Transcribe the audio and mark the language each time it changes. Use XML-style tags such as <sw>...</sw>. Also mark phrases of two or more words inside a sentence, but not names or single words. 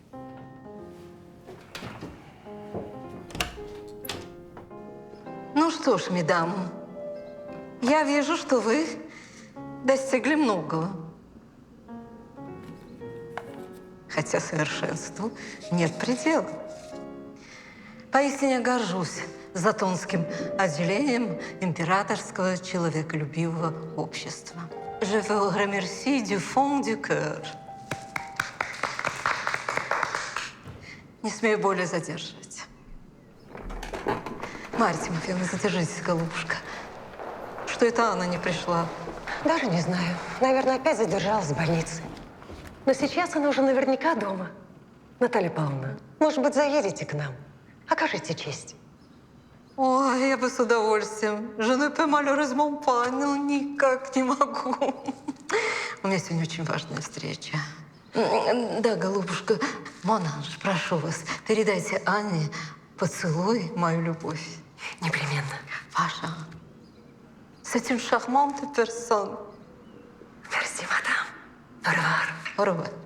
<ru>Ну что ж, мадам, я вижу, что вы достигли многого. Хотя совершенству нет предела. Поистине горжусь Затонским отделением императорского человеколюбивого общества.</ru> <fr>Je vous remercie du fond du cœur.</fr> <ru>Не смею более задерживать. Марья Тимофеевна, задержитесь, голубушка. Что это Анна не пришла? Даже не знаю. Наверное, опять задержалась в больнице. Но сейчас она уже наверняка дома. Наталья Павловна, может быть, заедете к нам? Окажите честь. Ой, я бы с удовольствием.</ru> <fr>Je ne peux malheureusement pas,</fr> <ru>ну никак не могу. У меня сегодня очень важная встреча. Да, голубушка, Монанж, прошу вас, передайте Анне поцелуй мою любовь. Непременно. Ваша.</ru> <fr>C'est une charmante personne. Merci, madame. Au revoir. Au revoir.</fr>